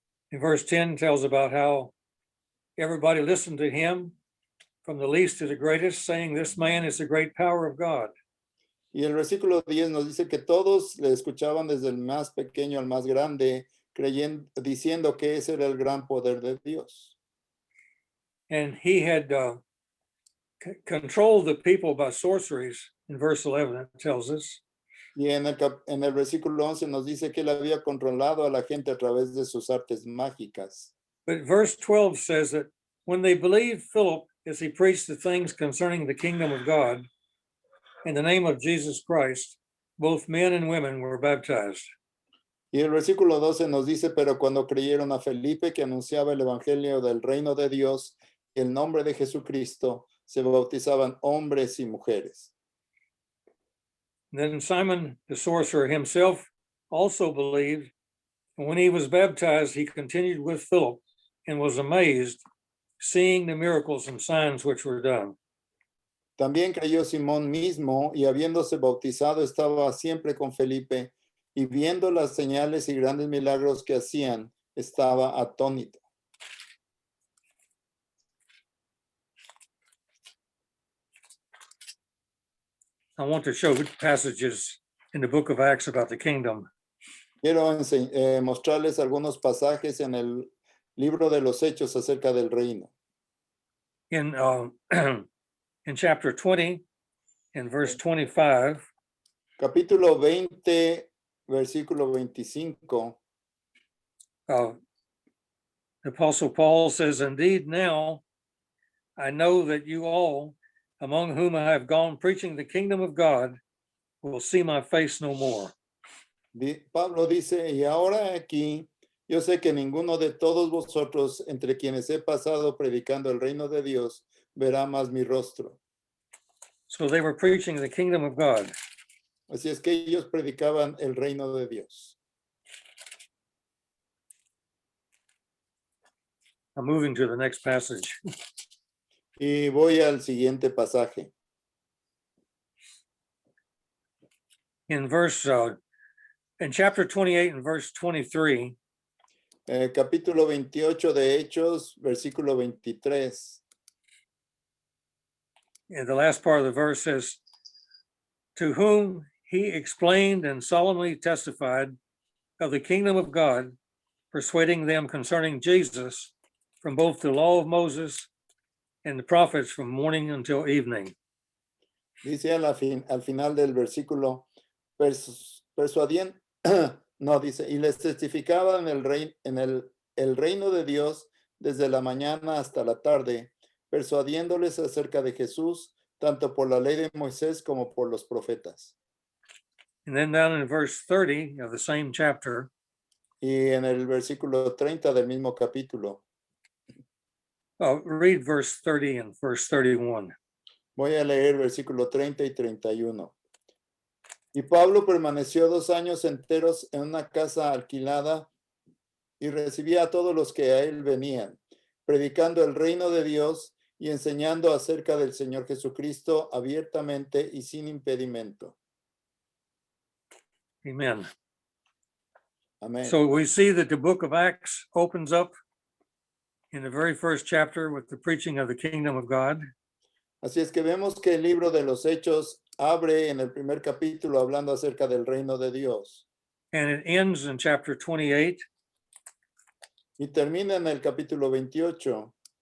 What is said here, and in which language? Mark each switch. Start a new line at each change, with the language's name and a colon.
English: And verse 10 tells about how everybody listened to him from the least to the greatest, saying, "This man is the great power of God."
Spanish: Y el versículo 10 nos dice que todos le escuchaban desde el más pequeño al más grande, diciendo que ese era el gran poder de Dios.
English: And he had controlled the people by sorceries, in verse 11, it tells us.
Spanish: Y en el versículo 11 nos dice que él había controlado a la gente a través de sus artes mágicas.
English: But verse 12 says that when they believed Philip as he preached the things concerning the kingdom of God, in the name of Jesus Christ, both men and women were baptized.
Spanish: Y el versículo 12 nos dice, pero cuando creyeron a Felipe que anunciaba el evangelio del reino de Dios, el nombre de Jesucristo, se bautizaban hombres y mujeres.
English: Then Simon the sorcerer himself also believed, and when he was baptized, he continued with Philip and was amazed, seeing the miracles and signs which were done.
Spanish: También creyó Simón mismo y habiéndose bautizado estaba siempre con Felipe y viendo las señales y grandes milagros que hacían, estaba atónito.
English: I want to show passages in the book of Acts about the kingdom.
Spanish: Quiero mostrarles algunos pasajes en el libro de los Hechos acerca del reino.
English: In chapter 20, in verse 25,
Spanish: Capítulo 20, versículo 25.
English: the Apostle Paul says, "Indeed, now I know that you all, among whom I have gone preaching the kingdom of God, will see my face no more."
Spanish: Pablo dice, y ahora aquí, yo sé que ninguno de todos vosotros, entre quienes he pasado predicando el reino de Dios, verá más mi rostro.
English: So they were preaching the kingdom of God.
Spanish: Así es que ellos predicaban el reino de Dios.
English: I'm moving to the next passage.
Spanish: Y voy al siguiente pasaje.
English: In chapter 28 and verse 23,
Spanish: Capítulo 28 de Hechos, versículo 23.
English: and the last part of the verse says, "To whom he explained and solemnly testified of the kingdom of God, persuading them concerning Jesus from both the law of Moses and the prophets from morning until evening."
Spanish: Dice al final del versículo, persuadiendo, no, dice, y les testificaban el reino de Dios desde la mañana hasta la tarde, persuadiéndoles acerca de Jesús, tanto por la ley de Moisés como por los profetas.
English: And then down in verse 30 of the same chapter,
Spanish: Y en el versículo 30 del mismo capítulo,
English: read verse 30 and verse 31.
Spanish: voy a leer versículo 30 y 31. Y Pablo permaneció 2 años enteros en una casa alquilada y recibía a todos los que a él venían, predicando el reino de Dios y enseñando acerca del Señor Jesucristo abiertamente y sin impedimento.
English: Amen.
Spanish: Amén.
English: So we see that the book of Acts opens up in the very first chapter with the preaching of the kingdom of God.
Spanish: Así es que vemos que el libro de los Hechos abre en el primer capítulo hablando acerca del reino de Dios
English: And it ends in chapter 28
Spanish: y termina en el capítulo 28